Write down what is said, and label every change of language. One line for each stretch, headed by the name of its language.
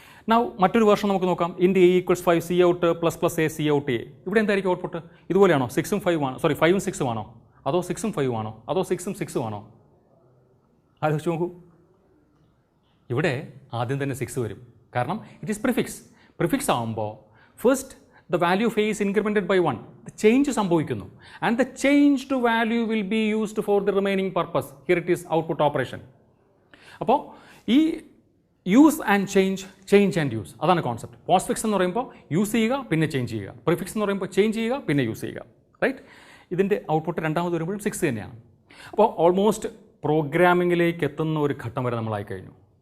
Malayalam: Now മറ്റൊരു version നമുക്ക് നോക്കാം. ഇൻറ്റ് A equals 5, C out ++A, C out A. ഇവിടെ എന്തായിരിക്കും ഔട്ട്പുട്ട്? ഇതുപോലെയാണോ? 6ഉം 5ഉം ആണോ? 5ഉം 6ഉം ആണോ? അതോ 6ഉം 5ഉം ആണോ? അതോ 6ഉം 6ഉം ആണോ? ആലോചിച്ച് നോക്കൂ. ഇവിടെ ആദ്യം തന്നെ 6 വരും, കാരണം
English: It is prefix.
Malayalam: പ്രിഫിക്സ് ആകുമ്പോൾ
English: First the value of A is incremented by 1. The change
Malayalam: സംഭവിക്കുന്നു.
English: And the changed value will be used for the remaining purpose. Here it is output operation.
Malayalam: അപ്പോൾ ഈ
English: use and change and use,
Malayalam: അതാണ് concept. Postfix എന്ന് പറയുമ്പോൾ use ചെയ്യുക പിന്നെ change ചെയ്യുക. Prefix എന്ന് പറയുമ്പോൾ ചേഞ്ച് ചെയ്യുക പിന്നെ യൂസ് ചെയ്യുക. റൈറ്റ്. ഇതിൻ്റെ ഔട്ട്പുട്ട് രണ്ടാമത് വരുമ്പോഴും 6 തന്നെയാണ്. അപ്പോൾ ഓൾമോസ്റ്റ് പ്രോഗ്രാമിങ്ങിലേക്ക് എത്തുന്ന ഒരു ഘട്ടം വരെ നമ്മളായി കഴിഞ്ഞു.